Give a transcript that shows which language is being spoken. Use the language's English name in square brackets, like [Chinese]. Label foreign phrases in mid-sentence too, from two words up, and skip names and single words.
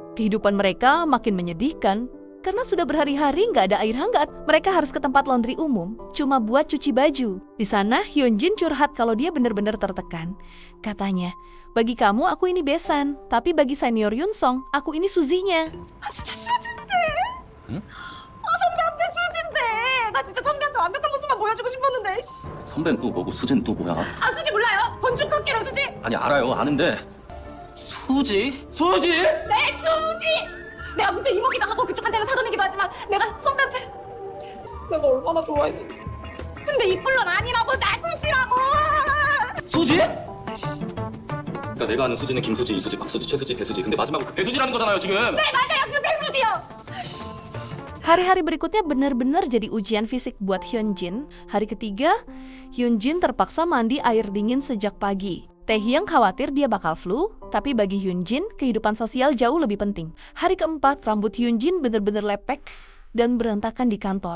[Indonesian] Kehidupan mereka makin menyedihkan. Karena sudah berhari-hari nggak ada air hangat, mereka harus ke tempat laundry umum, cuma buat cuci baju. Di sana, Hyunjin curhat kalau dia benar-benar tertekan. Katanya, "Bagi kamu, aku ini besan. Tapi bagi senior Hyun Song, aku ini Suzy-nya." [Korean] 진짜 수진데. 선배한테 수진데. 나 진짜 선배한테 완벽한 모습만 보여주고 싶었는데. 선배는 또 뭐고 수지는 또 뭐야? 수지 몰라요? 건축학개론 수지? 아니 알아요 아는데 수지? 수지? 네, 수지. 내가 문제 이모기도 하고 그쪽한테는 사돈이기도 하지만 내가 선배한테 내가 얼마나 좋아했는데. 근데 이 꼴론 아니라고, 나 수지라고. 수지? 그러니까 내가 아는 수지는 김수지, 이수지, 박수지, 최수지, 배수지. 근데 마지막은 그 배수지라는 거잖아요 지금. 네, 맞아요. 그 배수지요. [Indonesian] Hari-hari berikutnya benar-benar jadi ujian fisik buat Hyunjin. Hari ketiga, Hyunjin terpaksa mandi air dingin sejak pagi. Taehyung khawatir dia bakal flu, tapi bagi Hyunjin, kehidupan sosial jauh lebih penting. Hari keempat, rambut Hyunjin benar-benar lepek dan berantakan di kantor.